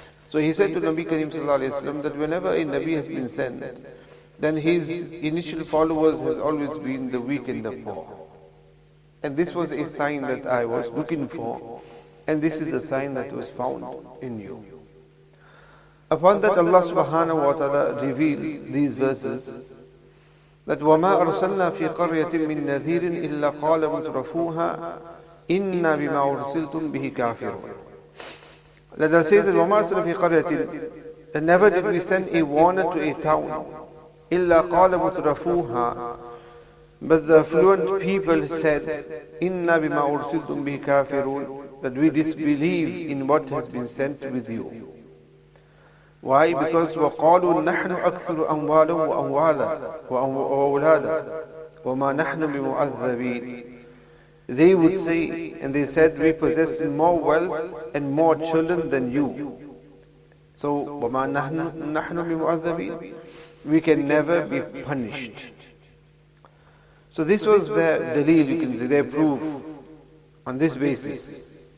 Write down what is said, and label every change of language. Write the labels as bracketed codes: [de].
[en] So he said to Nabi Kareem Sallallahu Alaihi Wasallam that whenever a Nabi has been sent, then his initial followers has always been the weak and the poor. And this was a sign that I was looking for, and this is a sign that was found in you. Upon that Allah Subhanahu wa Ta'ala revealed these verses, that [ar] وَمَا أَرْسَلْنَا فِي قَرْيَةٍ مِّن نَذِيرٍ إِلَّا قَالَ مُتْرَفُوهَا إِنَّا بِمَا أُرْسِلْتُمْ بِهِ كَافِرُونَ. [en] Let us say that [ar] وَمَا أَرْسَلْنَا فِي قَرْيَةٍ, [en] and never did we send a warner to a town, [ar] إِلَّا قَالَ مُتْرَفُوهَا, [en] but the affluent people said, [ar] إِنَّا بِمَا أُرْسِلْتُمْ بِهِ كَافِرُونَ, [en] that we disbelieve in what has been sent with you. Why? [ar] Because وَقَالُوا نَحْنُ أَكْثَرُ أَمْوَالًا وَأَوْلَادًا وَمَا نَحْنُ بِمُعَذَّبِينَ. [en] They would say, and they said, we possess more wealth and more children than you. So, [ar] وَمَا نَحْنُ بِمُعَذَّبِينَ, [en] we can never be punished. So this was their dalil, you can say, their proof on this basis.